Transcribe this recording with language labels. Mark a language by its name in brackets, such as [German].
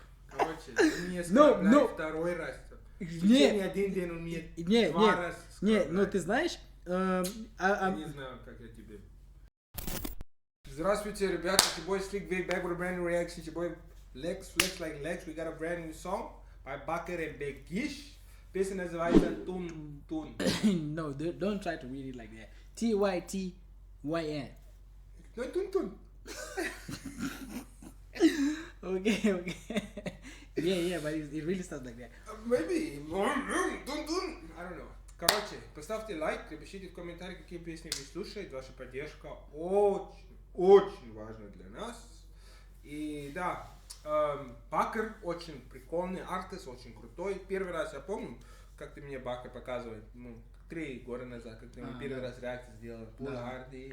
[Russian] Короче, он мне оскорбляет второй раз. В течение один день он мне два раза оскорбляет. ну ты знаешь... Я не знаю, как я тебе... Здравствуйте, ребята, [English] it's your boy Slick Vic back with a brand new reaction. It's your boy Lex, Flex Like Lex. We got a brand new song by Bakar and Begish. [Russian] Песня называется Tun Tun. [English] No, don't try to read it like that. T-Y-T-Y-N. No, Tun Tun. Okay. Yeah, but it really starts like that. Maybe. Tun Tun. I don't know. [Russian] Короче, поставьте лайк, напишите в комментариях, какие песни вы слушаете. Ваша поддержка очень важна для нас. И да, Бакер очень прикольный артист, очень крутой. Первый раз я помню, как ты мне Бакер показывал, 3 года назад, как ты мне первый раз реакцию сделал. Пуларди.